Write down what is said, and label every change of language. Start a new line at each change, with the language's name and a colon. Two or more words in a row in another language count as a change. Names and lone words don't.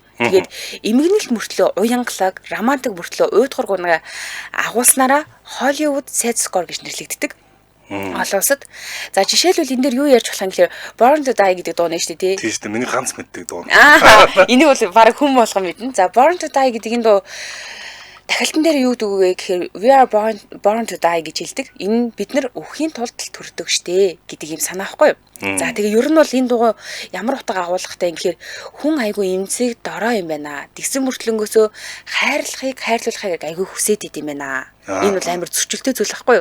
Mongolian: Тэгээд эмгэнэлт мөртлөө уянгалаг, романтик мөртлөө уйдгар гунгаа агуулснараа Hollywood Sad Score гэж нэрлэгддэг. Олон улсад. За жишээлбэл энэ дээр юу ярьж болох юм гэхээр Born to Die гэдэг дуу нэ шүү дээ. Тийм шүү дээ. Миний ганц мэддэг дуу. Энийг бол баг хүн болгон мэднэ. За Born to Die гэдэг энэ дуу дахилтан дээр юу гэдэг вэ гэхээр
English: we are born to die
Mongolian: гэж хэлдэг. Энэ бид нар өхийн тулд төрдөг штэ гэдэг юм санаа байхгүй юу? За тэгээ ер нь бол энэ дуу ямар утга агуулгатай юм гэхээр хүн айгүй эмзэг дорой юм байна. Тэгсэн мөртлөнгөөсөө хайрлуулахыг айгүй хүсээд идэм байна. Энэ бол амар зөрчилтэй зүйл байхгүй юу?